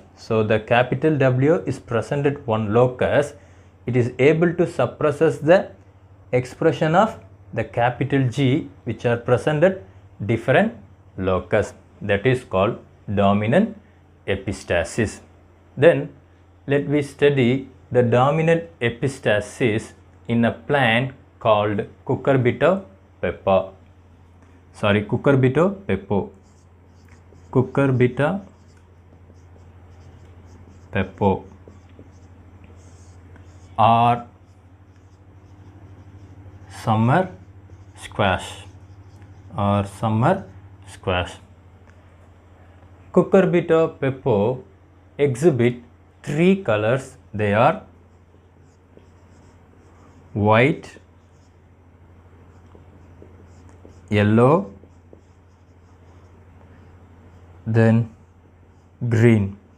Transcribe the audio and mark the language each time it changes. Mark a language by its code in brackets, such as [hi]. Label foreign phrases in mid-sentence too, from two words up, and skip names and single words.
[en] So the capital W is present at one locus, it is able to suppresses the expression of the capital G which are present at different locus, that is called dominant epistasis. Then let me study the dominant epistasis in a plant called cucurbita pepo. Cucurbita pepo. Cucurbita pepo or summer squash or summer squash. Cucurbita pepo exhibit three colors. They are white, yellow, then green.